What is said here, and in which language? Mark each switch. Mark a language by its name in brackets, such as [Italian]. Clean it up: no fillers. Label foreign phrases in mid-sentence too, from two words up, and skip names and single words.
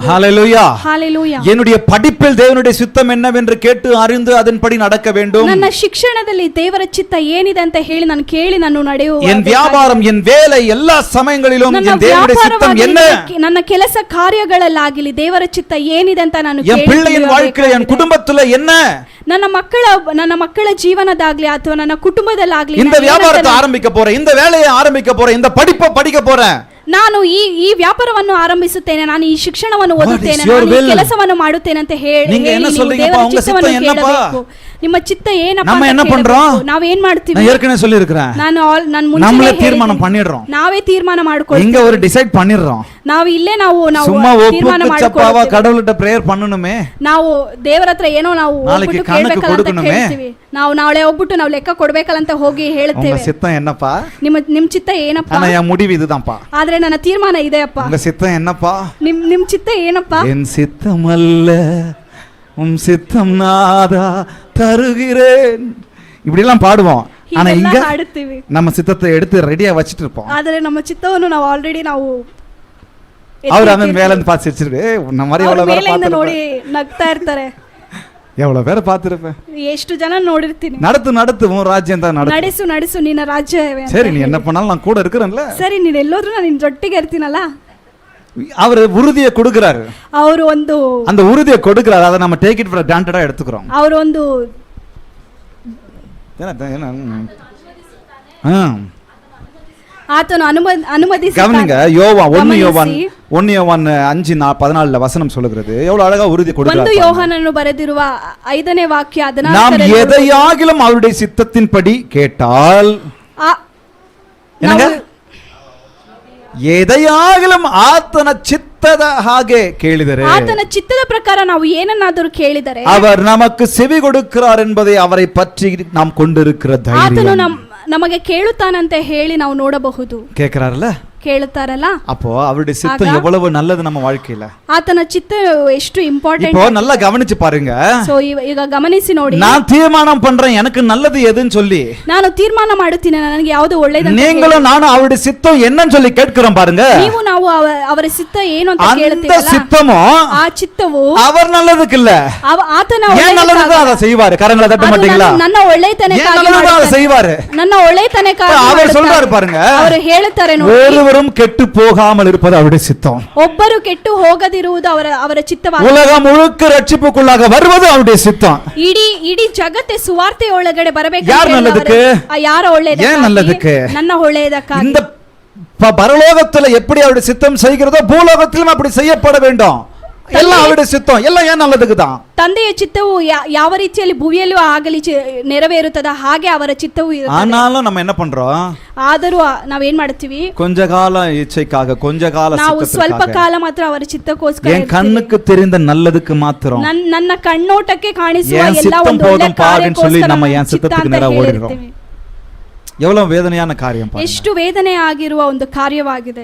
[Tamil] ஹalleluya ஹalleluya, என்னுடைய படிப்பில் தேவனுடைய சித்தம் என்னவென்று கேட்டு அறிந்து அதன்படி நடக்க வேண்டும். [Kannada] ನನ್ನ ಶಿಕ್ಷಣದಲ್ಲಿ ದೇವರ ಚಿತ್ತ ಏನಿದೆ ಅಂತ ಹೇಳಿ ನಾನು ಕೇಳಿ ನಾನು ನಡೆಯುವ, [Tamil] என் வியாபாரம் என் வேலை எல்லா சமயங்களிலும் என் தேவனுடைய சித்தம் என்ன, [Kannada] ನನ್ನ ಕೆಲಸ ಕಾರ್ಯಗಳಲ್ಲಾಗಲಿ ದೇವರ ಚಿತ್ತ ಏನಿದೆ ಅಂತ ನಾನು [Tamil] என் பிள்ளையின் வாழ்க்கையில என் குடும்பத்துல என்ன, [Kannada] ನನ್ನ ಮಕ್ಕಳ ಜೀವನದಾಗ್ಲಿ ಅಥವಾ ನನ್ನ ಕುಟುಂಬದಲ್ಲಾಗ್ಲಿ, [Tamil] இந்த வியாபாரத்தை ஆரம்பிக்க போறேன், இந்த வேலையை ஆரம்பிக்க போறேன், இந்த படிப்பை படிக்க போறேன், [Kannada] ನಾನು ಈ ವ್ಯಾಪಾರವನ್ನು ಆರಂಭಿಸುತ್ತೇನೆ, ನಾನು ಈ ಶಿಕ್ಷಣವನ್ನು ಓದುತ್ತೇನೆ, ನಾನು ಈ ಕೆಲಸವನ್ನು ಮಾಡುತ್ತೇನೆ ಅಂತ ಹೇಳಿ ನಿಮ್ಮ ಚಿತ್ತ ಏನಪ್ಪ, ನಾವು ಏನ್ ಮಾಡ್ತೀವಿ, [Tamil] ஏற்கனவே சொல்லி இருக்கிறேன், [Kannada] ನಾನು [Tamil] நம்மளே தீர்மானம் பண்ணிடுறோம், [Kannada] ನಾವೇ ತೀರ್ಮಾನ ಮಾಡ್ಕೊಳ್ಳೋಣ, [Tamil] இங்க ஒரு டிசைட் பண்ணிடுறோம், [Kannada] ನಾವು ಇಲ್ಲೇ ನಾವು [Tamil] சும்மா ஒப்புக்கு சப்பாவா கடவுள்கிட்ட பிரேயர் பண்ணணுமே, [Kannada] ನಾವು ದೇವರ ಹತ್ರ ಏನೋ ನಾವು [Tamil] நாளைக்கு கணக்கு கொடுக்கணுமே, [Kannada] ನಾವು ನಾಳೆ ಹೋಗ್ಬಿಟ್ಟು ನಾವು ಲೆಕ್ಕ ಕೊಡ್ಬೇಕಲ್ಲ ಅಂತ ಹೋಗಿ ಹೇಳ್ತೇವೆ. [Tamil] உங்க சித்தம் என்னப்பா, [Kannada] ನಿಮ್ ಚಿತ್ತ ಏನಪ್ಪ, [Tamil] ஆனா என் முடிவு இதுதான்ப்பா, [Kannada] ಆದ್ರೆ ನನ್ನ ತೀರ್ಮಾನ ಇದೆಯಪ್ಪ, [Tamil] உங்க சித்தம் என்னப்பா, [Kannada] ನಿಮ್ ಚಿತ್ತ ಏನಪ್ಪ, [Tamil] என் சித்தம் அல்ல உம் சித்தம் நாதா தருகிறேன், இப்படி எல்லாம் பாடுவோம். ஆனா இங்க நம்ம சித்தத்தை எடுத்து ரெடியா வச்சிட்டு இருப்போம், [Kannada] ಆದ್ರೆ ನಮ್ಮ ಚಿತ್ತವನ್ನು ನಾವು ಆಲ್ರೆಡಿ ನಾವು [Tamil] அவர் அவன் மேல இருந்து பார்த்து சிரிச்சிருக்கு நம்ம மாதிரி எவ்வளவு பேரை [Kannada] ಮೇಲೆಯಿಂದ ನೋಡಿ [Tamil] பார்த்துருப்பேன், [Kannada] ನಗ್ತಾ ಇರ್ತಾರೆ. [Tamil] எவ்வளவு பேரை பார்த்துருப்பேன். [Kannada] ಎಷ್ಟು ಜನ ನೋಡಿರ್ತೀನಿ. [Tamil] நடத்து உன் ராஜ்யம் தான் நடத்து. [Kannada] ನಡೆಸು ನಿನ್ನ ರಾಜ್ಯವೇ ಅಂತ [Tamil] சரி, நீ [Kannada] ಹೇಳಿ. [Tamil] என்ன பண்ணாலும் நான் கூட இருக்கிறேன்ல. [Kannada] ಸರಿ, ನೀನ್ ಎಲ್ಲೋದ್ರೂ ನಾನು ನಿನ್ ಜೊತೆಗೆ ಇರ್ತೀನಲ್ಲ. [Tamil] அவர் உறுதியை கொடுக்கிறாரு, [Kannada] ಅವರು ಒಂದು [Tamil] அந்த உறுதியை கொடுக்கிறாரு, அதை நம்ம [English] take it for granted [Tamil] எடுத்துக்கிறோம். [Kannada] ಅವರು ಒಂದು ಆತನು ಅನುಮತಿಸಿ [Tamil] கவனிங்க, யோவான் 1 யோவான் 5:14 வசனம் சொல்லுகிறது. எவ்வளவு அழகா உறுதி [Kannada] ಒಂದು [Tamil] கொடுக்கிறார். [Kannada] ಯೋಹಾನನು ಬರೆದಿರುವ 5ನೇ ವಾಕ್ಯ [Tamil] நாம் 14 எதையாகிலும் அவருடைய சித்தத்தின்படி கேட்டால், என்னங்க, [Kannada] ಎದೆಯಾಗಲಂ ಆತನ ಚಿತ್ತದ ಹಾಗೆ ಕೇಳಿದರೆ, ಆತನ ಚಿತ್ತದ ಪ್ರಕಾರ ನಾವು ಏನನ್ನಾದರೂ ಕೇಳಿದರೆ [Tamil] அவர் நமக்கு செவி கொடுக்கிறார் என்பதை அவரை பற்றி நாம் கொண்டிருக்கிற [Kannada] ಆತನು [Tamil] தைரியம். [Kannada] ನಮಗೆ ಕೇಳುತ್ತಾನಂತೆ ಹೇಳಿ ನಾವು ನೋಡಬಹುದು. [Tamil] கேட்கிறார்ல, [Kannada] ಕೇಳುತ್ತಾರಲ್ಲ, [Tamil] அப்போ அவருடைய சித்தம் எவ்வளவு நல்லது நம்ம வாழ்க்கையில. [Kannada] ಆತನ ಚಿತ್ತ ಎಷ್ಟು ಇಂಪಾರ್ಟೆಂಟ್. [Tamil] இப்போ நல்லா கவனிச்சு பாருங்க. [Kannada] ಸೋ ಈಗ ಗಮನಿಸಿ ನೋಡಿ. [Tamil] நான் தீர்மானம் பண்றேன் எனக்கு நல்லது எதுன்னு சொல்லி, [Kannada] ನಾನು ತೀರ್ಮಾನ ಮಾಡುತ್ತೀನಿ ನನಗೆ ಯಾವುದು ಒಳ್ಳೆಯದು ಅಂತ. [Tamil] நீங்களும் நானும் அவருடைய சித்தம் என்னன்னு சொல்லி கேட்கிறோம் பாருங்க. [Kannada] ನೀವು ನಾವು ಅವರ ಚಿತ್ತ ಏನು ಅಂತ [Tamil] அந்த [Kannada] ಕೇಳುತ್ತೀರಲ್ಲ, [Tamil] சித்தமோ [Kannada] ಆ ಚಿತ್ತವು [Tamil] அவர் நல்லதுக்கு இல்ல, [Kannada] ಆತನ [Tamil] ஏன் நல்லதுக்கு அதை செய்வாரு. கரங்களை தட்ட மாட்டீங்களா? [Kannada] ನನ್ನ ಒಳ್ಳೆಯತನಕ್ಕಾಗಿ [Tamil] ஏன் நல்லதுக்கு அதை செய்வாரு. [Kannada] ನನ್ನ ಒಳ್ಳೆಯತನಕ್ಕಾಗಿ [Tamil] அவர் சொல்றாரு பாருங்க, [Kannada] ಅವರು ಹೇಳುತ್ತಾರೆ ನೋಡಿ, [Tamil] ஒருவரும் கெட்டு போகாமல் இருப்பது அவருடைய சித்தம். [Kannada] ಒಬ್ಬರು ಕೆಟ್ಟು ಹೋಗದಿರುವುದು ಅವರ ಚಿತ್ತವಾಗಿದೆ. [Tamil] உலகம் முழுக்க ரட்சிப்புக்குள்ளாக வருவது அவருடைய சித்தம். [Kannada] ಇಡೀ ಜಗತ್ತೇ ಸುವಾರ್ತೆ ಒಳಗಡೆ ಬರಬೇಕು. [Tamil] யார் நல்லதுக்கு? [Kannada] ಯಾರ ಒಳ್ಳೆಯದಕ್ಕಾಗಿ? [Tamil] ஏன் நல்லதுக்கு? [Kannada] ನನ್ನ ಒಳ್ಳೆಯದಕ್ಕಾಗಿ. [Tamil] இந்த பரலோகத்துல எப்படி அவருடைய சித்தம் செய்கிறதோ பூலோகத்திலும் அப்படி செய்யப்பட வேண்டும். எல்லாம் அவருடைய சித்தம், எல்லாம் ஏன் நல்லதுக்கு தான். [Kannada] ತಂದೆಯ ಚಿತ್ತವು ಯಾವ ರೀತಿಯಲ್ಲಿ ಭೂಮಿಯಲ್ಲೂ ಆಗಲಿ ನೆರವೇರುತ್ತದೆ, ಹಾಗೆ ಅವರ ಚಿತ್ತವೂ ಇರುತ್ತದೆ. [Tamil] ஆனாலும் நம்ம என்ன பண்றோம்? [Kannada] ಆದರೂ ನಾವೇನ್ ಮಾಡ್ತೀವಿ? [Tamil] கொஞ்ச கால இச்சைக்காக, கொஞ்ச கால [Kannada] ನಾವು ಸ್ವಲ್ಪ [Tamil] சித்தத்துக்காக, [Kannada] ಕಾಲ ಮಾತ್ರ ಅವರ ಚಿತ್ತಕ್ಕೋಸ್ಕರ [Tamil] என் கண்ணுக்கு தெரிந்த நல்லதுக்கு மாத்திரம் [Kannada] ನನ್ನ ಕಣ್ಣೋಟಕ್ಕೆ ಕಾಣಿಸುವ [Tamil] என் [Kannada] ಎಲ್ಲ [Tamil] சித்தம் [Kannada] ಒಂದು ಒಳ್ಳೆ [Tamil] போதும் பாருன்னு சொல்லி [Kannada] ಕಾರ್ಯಕ್ಕೋಸ್ಕರ [Tamil] நம்ம என் [Kannada] ಚಿತ್ತ [Tamil] சித்தத்துக்கு [Kannada] ಅಂತ [Tamil] நேரா [Kannada] ಹೇಳಿರ್ತೀವಿ. [Tamil] ஓடிடுறோம். எவ்வளவு வேதனையான காரியம் பாருங்க. [Kannada] ಎಷ್ಟು ವೇದನೆ ಆಗಿರುವ ಒಂದು ಕಾರ್ಯವಾಗಿದೆ.